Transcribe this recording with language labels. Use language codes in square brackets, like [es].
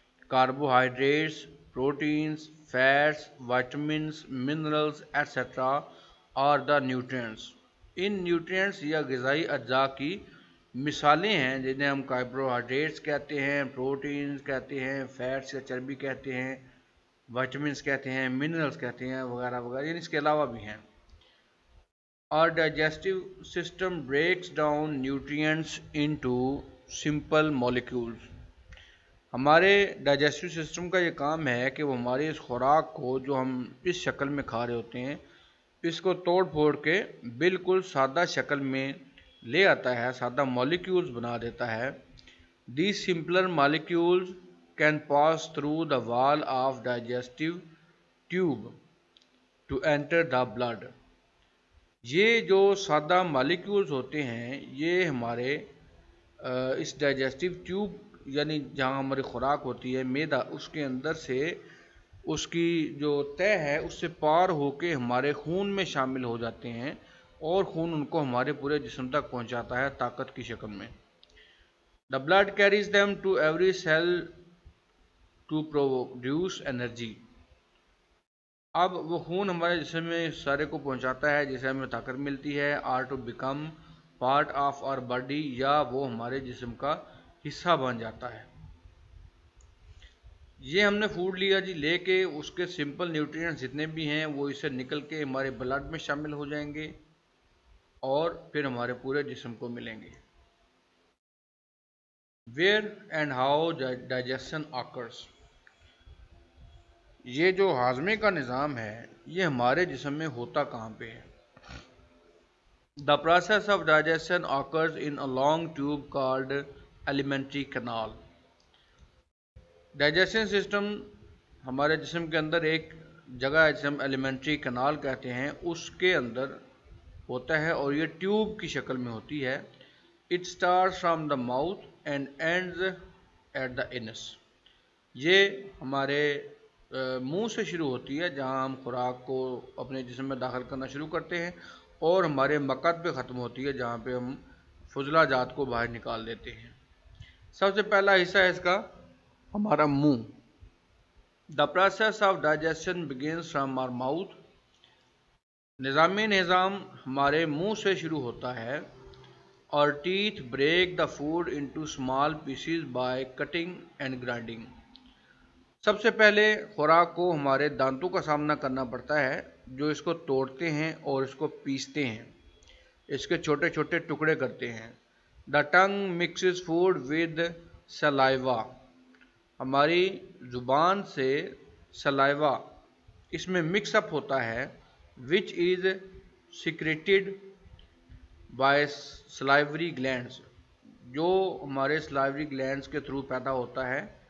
[en] Carbohydrates, proteins, fats, vitamins, minerals etcetera are the nutrients. [ur] In nutrients یا غذائی اجزاء کی مثالیں ہیں جنہیں ہم کاربوہائیڈریٹس کہتے ہیں، پروٹینز کہتے ہیں، فیٹس یا چربی کہتے ہیں، وائٹامنس کہتے ہیں، منرلز کہتے ہیں، وغیرہ وغیرہ، یعنی اس کے علاوہ بھی ہیں۔ [en] Our digestive system breaks down nutrients into simple molecules۔ [ur] ہمارے ڈائجسٹو سسٹم کا یہ کام ہے کہ وہ ہماری اس خوراک کو جو ہم اس شکل میں کھا رہے ہوتے ہیں اس کو توڑ پھوڑ کے بالکل سادہ شکل میں لے آتا ہے، سادہ مالیکیولز بنا دیتا ہے. [en] These simpler molecules can pass through the wall of digestive tube to enter the blood. [ur] یہ جو سادہ مالیکیولز ہوتے ہیں یہ ہمارے اس ڈائجسٹو ٹیوب یعنی جہاں ہماری خوراک ہوتی ہے معدہ، اس کے اندر سے اس کی جو تہ ہے اس سے پار ہو کے ہمارے خون میں شامل ہو جاتے ہیں اور خون ان کو ہمارے پورے جسم تک پہنچاتا ہے طاقت کی شکل میں. [en] The blood carries them to every cell to produce energy. [ur] اب وہ خون ہمارے جسم میں سارے کو پہنچاتا ہے جسے ہمیں طاقت ملتی ہے. [en] are to become part of our body، [ur] یا وہ ہمارے جسم کا حصہ بن جاتا ہے. یہ ہم نے فوڈ لیا جی، لے کے اس کے سمپل نیوٹرینٹس جتنے بھی ہیں وہ اسے نکل کے ہمارے بلڈ میں شامل ہو جائیں گے اور پھر ہمارے پورے جسم کو ملیں گے. [en] Where and how digestion occurs. [ur] یہ جو ہاضمے کا نظام ہے یہ ہمارے جسم میں ہوتا کہاں پہ ہے؟ [en] The process of digestion occurs in a long tube called alimentary canal. [ur] Digestion system ہمارے جسم کے اندر ایک جگہ ہے جسے ہم ایلیمنٹری کنال کہتے ہیں، اس کے اندر ہوتا ہے اور یہ ٹیوب کی شکل میں ہوتی ہے. [en] It starts from the mouth and ends at the anus. [ur] یہ ہمارے منہ سے شروع ہوتی ہے جہاں ہم خوراک کو اپنے جسم میں داخل کرنا شروع کرتے ہیں اور ہمارے مقعد پہ ختم ہوتی ہے جہاں پہ ہم فضلہ جات کو باہر نکال دیتے ہیں. سب سے پہلا حصہ ہے اس کا ہمارا منہ. [en] The process of digestion begins from our mouth. [ur] نظام ہمارے منہ سے شروع ہوتا ہے اور [en] teeth break the food into small pieces by cutting and grinding. [ur] سب سے پہلے خوراک کو ہمارے دانتوں کا سامنا کرنا پڑتا ہے جو اس کو توڑتے ہیں اور اس کو پیستے ہیں، اس کے چھوٹے چھوٹے ٹکڑے کرتے ہیں. [en] The tongue mixes food with saliva. [ur] ہماری زبان سے سلائیوا اس میں مکس اپ ہوتا ہے [en] which is secreted by salivary glands، [ur] جو ہمارے salivary glands کے تھرو پیدا ہوتا ہے.